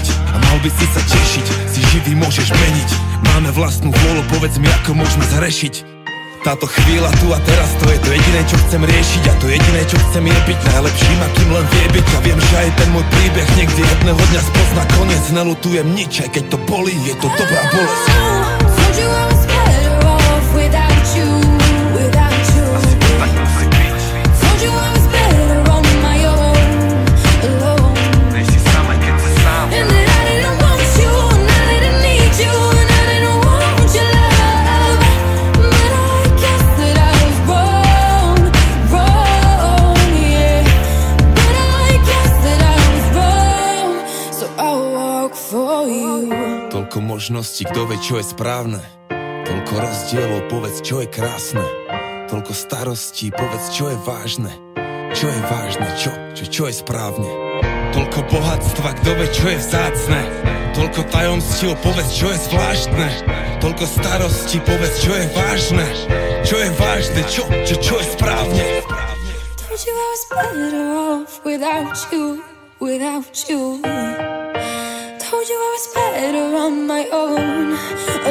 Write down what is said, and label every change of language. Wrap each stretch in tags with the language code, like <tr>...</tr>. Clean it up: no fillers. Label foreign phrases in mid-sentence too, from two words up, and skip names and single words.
<sk>A mal by si sa tešiť, si živý môžeš meniť. Máme vlastnú vôľu, povedz mi ako môžeme zrešiť. Táto chvíľa tu a teraz, to je to jediné, čo chcem riešiť. A to jediné, čo chcem je byť najlepším, akým len vie byť. A viem, že aj ten môj príbeh niekde jedného dňa spozná koniec. Nelutujem nič, aj keď to bolí, je to dobrá bolesť.</sk> <en>Told you I was better off without you. Told you I was better on my own, alone. And that I didn't want you, and I didn't need you, and I didn't want your love. But I guess that I was wrong, yeah. But I guess that I was wrong, so I'll walk for you.</en> <sk>Toľko možností, kto vie, čo je správne. Toľko rozdielov, povedz, čo je krásne. Toľko starostí, povedz, čo je vážne. Čo je vážne, čo je správne. Toľko bohatstva, kto vie, čo je vzácne. Toľko tajomstiev, povedz, čo je zvláštne. Toľko starostí, povedz, čo je vážne. Čo je vážne, čo je správne.</sk> <en>Told you I was better off without you. Told you I was better on my own.</en>